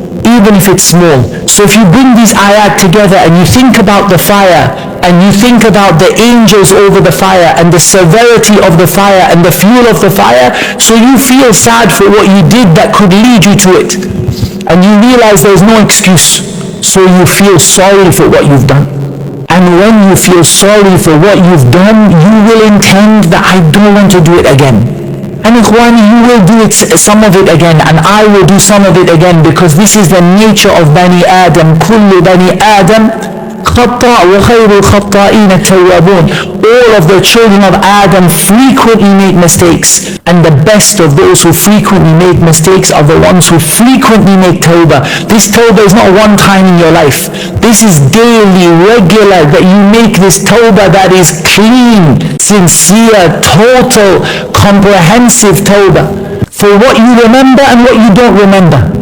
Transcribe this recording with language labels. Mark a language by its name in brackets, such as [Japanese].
[English] Even if it's small. So if you bring these ayat together and you think about the fire, and you think about the angels over the fire and the severity of the fire and the fuel of the fire, so you feel sad for what you did that could lead you to it, and you realize there's no excuse, so you feel sorry for what you've done. And when you feel sorry for what you've done, you will intend that I don't want to do it again. And ikhwani, you will do it, some of it again, and I will do some of it again, because this is the nature of Bani Adam. [Arabic] كل بني آدم خطاء وخير الخطائين التوابون. [English] All of the children of Adam frequently make mistakes, and the best of those who frequently make mistakes are the ones who frequently make tawbah. This tawbah is not one time in your life. This is daily, regular, that you make this tawbah that is clean, sincere, total, comprehensive tawbah for what you remember and what you don't remember.